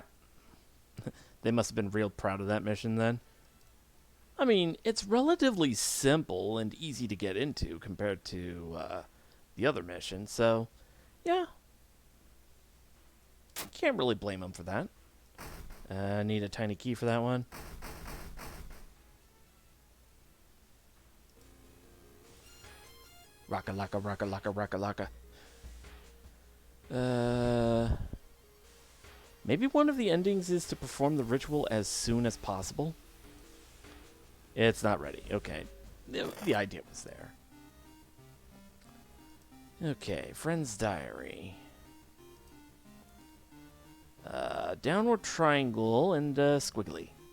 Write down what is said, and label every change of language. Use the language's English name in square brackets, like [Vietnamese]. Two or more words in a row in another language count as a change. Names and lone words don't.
[English] They must have been real proud of that mission then. I mean, it's relatively simple and easy to get into compared to the other mission, so yeah. Can't really blame them for that. Need a tiny key for that one. Rocka laka rocka laka rocka laka. Maybe one of the endings is to perform the ritual as soon as possible. It's not ready. Okay. The idea was there. Okay, Friend's Diary. Downward triangle and squiggly.